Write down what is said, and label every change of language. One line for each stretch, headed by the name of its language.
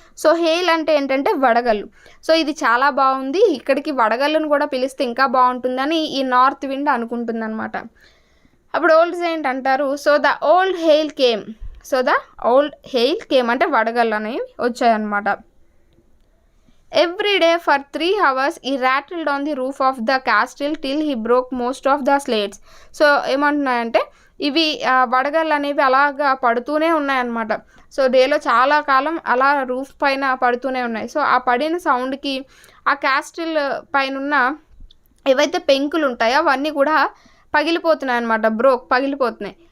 Telugu: So hail అంటే ఏంటంటే వడగళ్ళు. సో ఇది చాలా బాగుంది, ఇక్కడికి వడగళ్ళను కూడా పిలిస్తే ఇంకా బాగుంటుందని ఈ నార్త్ విండ్ అనుకుంటుంది అనమాట. అప్పుడు ఓల్డ్ సెయింట్ అంటారు,
English: So the old hail came.
Telugu: So the old hail came అంటే వడగళ్ళు అనేవి వచ్చాయన్నమాట.
English: Every day for 3 hours he rattled on the roof of the castle till he broke most of the slates.
Telugu: So ఏమంటున్నాయంటే ఇవి వడగళ్ళు అనేవి అలాగా పడుతూనే ఉన్నాయన్నమాట. సో డేలో చాలా కాలం అలా రూఫ్ పైన పడుతూనే ఉన్నాయి. సో ఆ పడిన సౌండ్కి ఆ క్యాస్టిల్ పైన ఏవైతే పెంకులు ఉంటాయో అవన్నీ కూడా పగిలిపోతున్నాయి అనమాట, పగిలిపోతున్నాయి.